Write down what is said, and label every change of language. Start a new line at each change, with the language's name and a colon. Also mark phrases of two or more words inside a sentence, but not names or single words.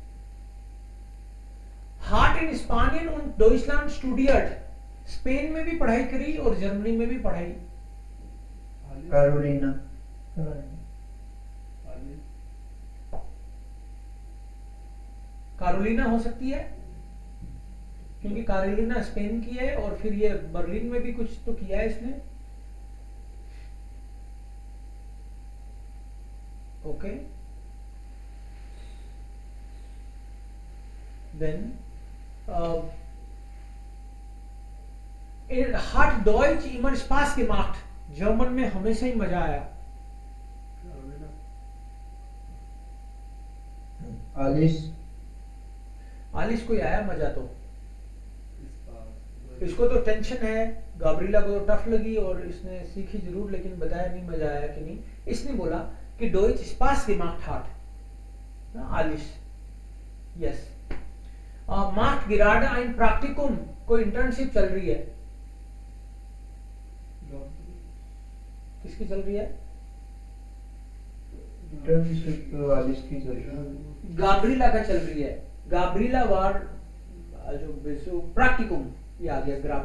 German: hat in Spanien und Deutschland studiert,
Hindi: स्पेन में भी पढ़ाई करी और जर्मनी में भी पढ़ाई। कारोलिना, कारोलिना हो सकती है क्योंकि कारोलिना स्पेन की है, और फिर ये बर्लिन में भी कुछ तो किया है इसने, ओके।
German: देन hat Deutsch immer Spaß gemacht,
Hindi: जर्मन में हमेशा ही मजा आया। आलिश को आया मजा, तो इसको तो टेंशन है, गाब्रिएला को टफ लगी और इसने सीखी जरूर लेकिन बताया नहीं मजा आया कि नहीं। इसने बोला कि
German: Deutsch Spaß gemacht hat. Alles.
English: Yes.
German: Macht gerade ein Praktikum.
Hindi: कोई इंटर्नशिप चल रही है. किसकी चल रही है? इंटर्नशिप वाली की चल रही है. गाब्रिला का चल रही है. गाब्रिला वार जो प्रैक्टिकम, ये आ गया ग्राम.